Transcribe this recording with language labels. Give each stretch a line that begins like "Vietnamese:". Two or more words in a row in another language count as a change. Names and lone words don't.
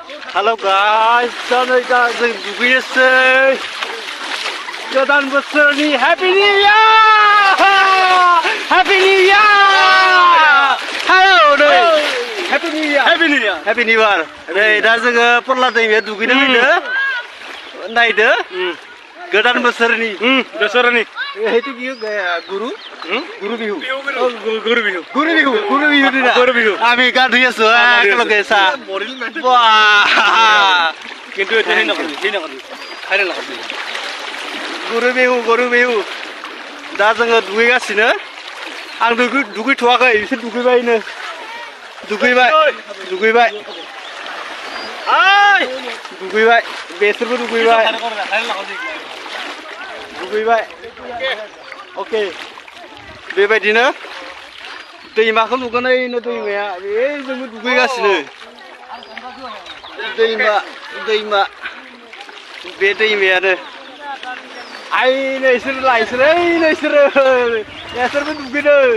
English: Hello guys,
Bodo: दा नै दा जों दुगैनोसै गोदान बोसोरनि
English: Happy New Year! Happy New Year!
Bodo: Hello नै
English: Happy New Year! Happy New Year! Happy New Year!
Bodo: नै दा जोङो परला दैमायाव दुगैनो फैदो नायदो गोदान बोसोरनि बोसोरनि
Assamese: এইটো কি গুরু গুরু বিহু
Bodo: गुरु बिहु
Assamese: গুরু বিহু দিনা
Bodo: गुरु बिहु
Assamese: আমি গা ধুই আছো একেলগে চা কিন্তু এটা হেই নকৰি খাইলে নকৰি
Bodo: गुरु बिहु दा जोङो दुगैगासिनो आं दुगैथ'वाखै बिसोर दुगैबायनो दुगैबाय बेसोरबो दुगैबाय अके बेबायदिनो दैमाखौ नुगोन ओइनो दैमाया बे जोंबो दुगैगासिनो दैमा बे दैमायानो आइनो इसोर लायसोर ओइनो इसोरबो दुगैदो